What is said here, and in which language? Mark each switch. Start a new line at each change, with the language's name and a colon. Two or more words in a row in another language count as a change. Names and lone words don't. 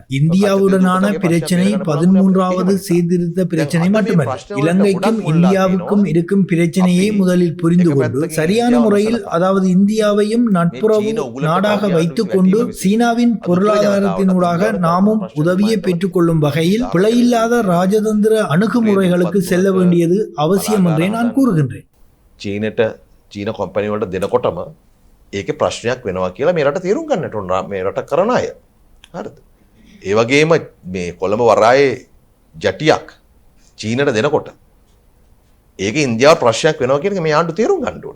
Tamil: இந்தியாவுடனான பிரச்சனை 13வது சீர்திருத்த பிரச்சனை மட்டுமல்ல, இலங்கைக்கும் இந்தியாவுக்கும் இருக்கும் பிரச்சனையை முதலில் புரிந்து கொண்டு சரியான முறையில், அதாவது இந்தியாவையும் நட்புறவு நாடாக வைத்துக் கொண்டு சீனாவின் பொருளாதாரத்தினூடாக நாமும் உதவியை பெற்றுக் கொள்ளும் வகையில் பிழையில்லாத ராஜதந்திர அணுகுமுறைகளுக்கு செல்ல வேண்டியது அவசியம் என்றே நான் கூறுகின்றேன்.
Sinhala: චීනට චීන කොම්පැනි වලට දෙනකොටම ඒකේ ප්‍රශ්නයක් වෙනවා කියලා මේ රට තේරුම් ගන්නට ඕන මේ රට කරන අය. හරිද? ඒ වගේම මේ කොළඹ වරායේ ජටියක් චීනට දෙනකොට ඒකේ ඉන්දියාව ප්‍රශ්නයක් වෙනවා කියන එක මේ ආණ්ඩුව තේරුම් ගන්න ඕන.